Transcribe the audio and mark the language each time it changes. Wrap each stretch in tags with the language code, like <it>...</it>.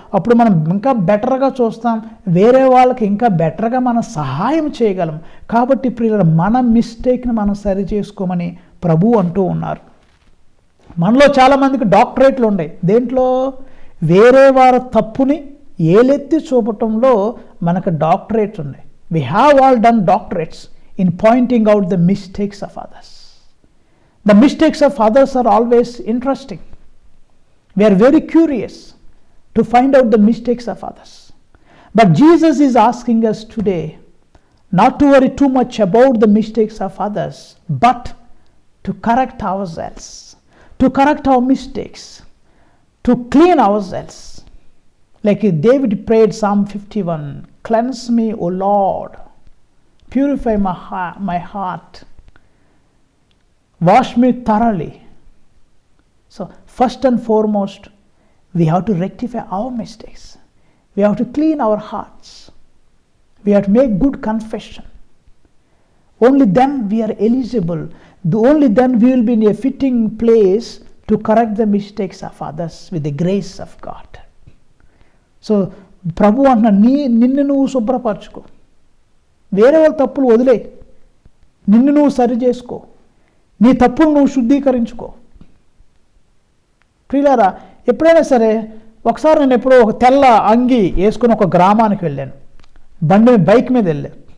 <te>అప్పుడు మనం ఇంకా బెటర్గా చూస్తాం, వేరే వాళ్ళకి ఇంకా బెటర్గా మనం సహాయం చేయగలం. కాబట్టి ప్రియులారా, మన మిస్టేక్ని మనం సరి చేసుకోమని ప్రభు అంటూ ఉన్నారు. మనలో చాలామందికి డాక్టరేట్లు ఉన్నాయి. దేంట్లో? వేరే వారి తప్పుని ఏలెత్తి చూపటంలో మనకు డాక్టరేట్స్ ఉన్నాయి.</te> <en>We have all done doctorates in pointing out the mistakes of others. The mistakes of others are always interesting. We are very curious to find out the mistakes of others. But Jesus is asking us today not to worry too much about the mistakes of others, but to correct ourselves, to correct our mistakes, to clean ourselves. Like David prayed Psalm 51, cleanse me, O Lord, purify my heart, wash me thoroughly. So first and foremost, we have to rectify our mistakes. We have to clean our hearts. We have to make good confession. Only then we are eligible. Only then we will be in a fitting place to correct the mistakes of others with the grace of God.</en> <te>So ప్రభు అంటున్నా, నిన్ను నువ్వు శుభ్రపరచుకో, వేరే వాళ్ళ తప్పులు వదిలే, నిన్ను నువ్వు సరి చేసుకో, నీ తప్పులు నువ్వు శుద్ధీకరించుకో. ప్రియులారా, ఎప్పుడైనా సరే, ఒకసారి నేను ఎప్పుడో ఒక తెల్ల అంగి వేసుకుని ఒక గ్రామానికి వెళ్ళాను. బైక్ మీద వెళ్ళాను.</te>